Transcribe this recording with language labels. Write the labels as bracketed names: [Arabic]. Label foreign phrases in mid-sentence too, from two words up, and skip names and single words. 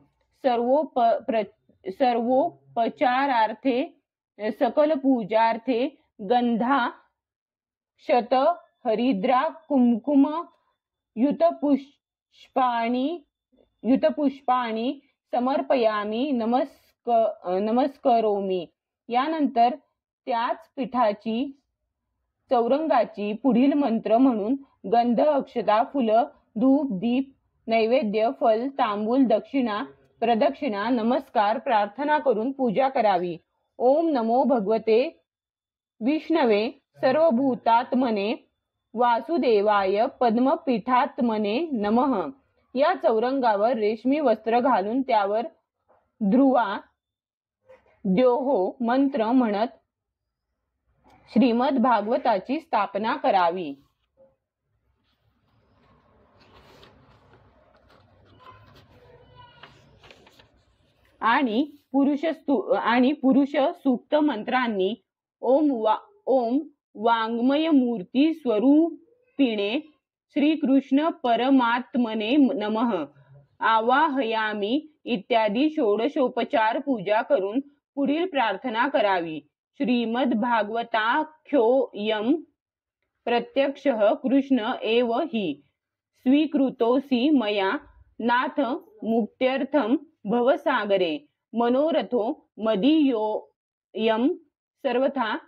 [Sanskrit] सर्वोपचारार्थे सकल पूजार्थे गंधा शत हरिद्रा कुंकुम युतपुष्पाणि समर्पयामि नमस्करोमि। [Marathi] यानंतर त्याच पीठाची चौरंगाची पुढील मंत्र म्हणून गंध अक्षता फुलं धूप दीप नैवेद्य फल तांबूल दक्षिणा प्रदक्षिणा नमस्कार प्रार्थना करून पूजा करावी। [Sanskrit] ओम नमो भगवते विष्णवे सर्वभूतात्मने वासुदेवाय पद्मपीठात्मने नमः। [Marathi] या चौरंगावर रेशमी वस्त्र घालून त्यावर [Sanskrit] ध्रुवा द्योहो [Marathi] मंत्र म्हणत श्रीमद भागवताची स्थापना करावी। आणि पुरुष सूक्त मंत्रांनी [Sanskrit] ओम वाङ्मय मूर्ती स्वरूपिणे श्रीकृष्ण परमात्मने नमः आवाहयामी [Marathi] इत्यादी षोडशोपचार पूजा करून पुढील प्रार्थना करावी। [Sanskrit] श्रीमद भागवताख्योऽयं प्रत्यक्षः कृष्ण एव हि स्वीकृतोऽसि मया नाथ मुक्त्यर्थं भवसागरे मनोरथो मदीयोऽयं सर्वथा